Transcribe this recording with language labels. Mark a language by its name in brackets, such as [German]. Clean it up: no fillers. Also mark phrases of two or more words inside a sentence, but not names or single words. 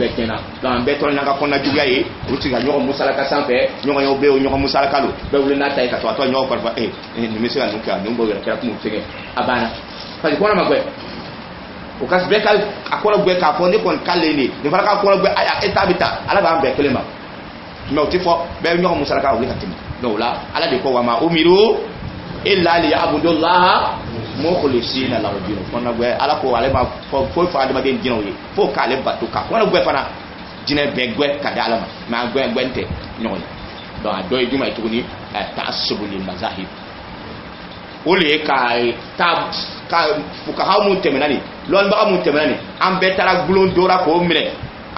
[Bambara] bɛɛ tiɲɛna donc an bɛɛ tɔɔrɔ n'an ka kɔnɔnajuguya ye olu tɛ ka ɲɔgɔn musalaka sanfɛ ɲɔgɔn ye o bɛɛ o ɲɔgɔn musalaka don bɛɛ wuli n'a ta ye ka to a tɔ ɲɔgɔn kɔrɔfɔ nin bɛ se ka nin kɛ nin b'o yɛrɛ kɛra kun fɛngɛ a banna parce que kɔnɔ ma gbɛ o ka bɛɛ ka a kɔnɔngoya k'a fɔ ne kɔni k'ale nin nin fana ka kɔnɔngoya aya e ta bɛ taa ala b'an bɛɛ kelen ma mais o tɛ fɔ bɛɛ ɲɔgɔn musalaka wuli ka tɛmɛ donc o la ala de ko [Arabic] وما أمروا إلا ليعبدوا الله مخلصين له الدين [Bambara] kɔnɔngoya ala ko ale ma foyi fɔ adamaden jinɛw ye fo k'ale bato ka kɔnɔngoya fana jinɛ bɛɛ gɛn ka di ala ma mais a gɛn tɛ ɲɔgɔn ye donc a dɔ ye jumɛn ye tuguni [Arabic] التعصب للمذاهب [Bambara] o de ye ka fukaha mun tɛmɛna nin lɔnnibaga mun tɛmɛna nin an bɛɛ taara gulon dora k'o minɛ an